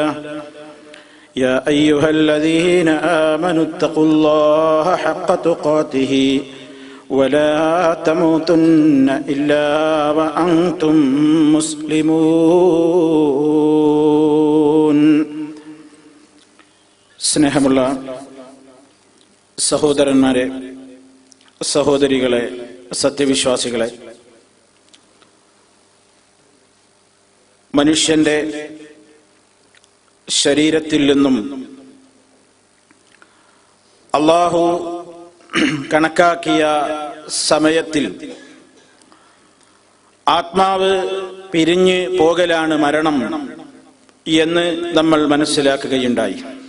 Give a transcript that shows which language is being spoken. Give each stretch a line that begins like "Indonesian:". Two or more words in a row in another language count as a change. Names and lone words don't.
Arabic: يا أيها الذين آمنوا اتقوا الله حق تقاته ولا تموتن إلا وأنتم مسلمون.
Malayalam: സ്നേഹമുള്ള സഹോദരന്മാരെ, സഹോദരികളെ, സത്യവിശ്വാസികളെ, മനുഷ്യന്റെ ശരീരത്തിൽ നിന്നും അല്ലാഹു കണക്കാക്കിയ സമയത്തിൽ ആത്മാവ് പിരിഞ്ഞ് പോകലാണ് മരണം എന്ന് നമ്മൾ മനസ്സിലാക്കുകയുണ്ടായി.